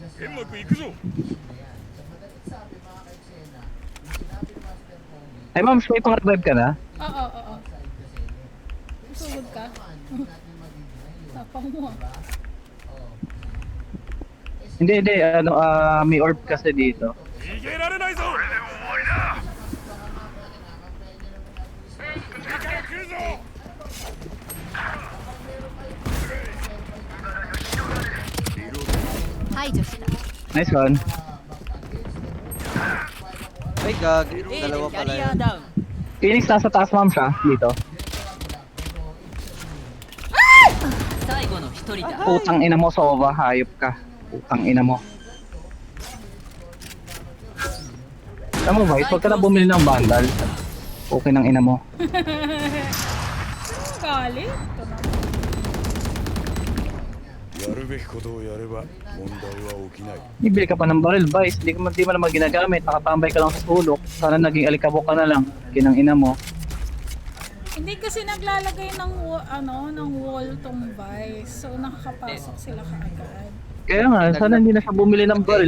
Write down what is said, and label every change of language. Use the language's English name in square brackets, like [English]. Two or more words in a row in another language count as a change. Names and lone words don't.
[Filipino] Ay ma'am, may pang-revive ka na? Oo. Sugod ka. Tapang mo. Hindi, ano, may orb kasi dito. [English] Nice one. [Filipino] ay gag, dalawa pala yun. Phoenix, nasa taas ma'am siya, dito. [Japanese] 最後の一人だ [Filipino] Putang ina mo, Sova, hayop ka. Putang ina mo. Alam mo, Vice, huwag ka na bumili ng bundle. Okay ng ina mo. Galit. Ito na. [Japanese] やるべきことをやれば問題は起きない。 [Filipino] Bibili ka pa ng barrel, Vice. Di mo naman ginagamit. Nakatambay ka lang sa sulok. Sana naging alikabok ka na lang. Kinang ina mo. Hindi kasi naglalagay ng ng wall tong Vice. So nakakapasok sila kaagad. Kaya nga, sana hindi na siya bumili ng barrel.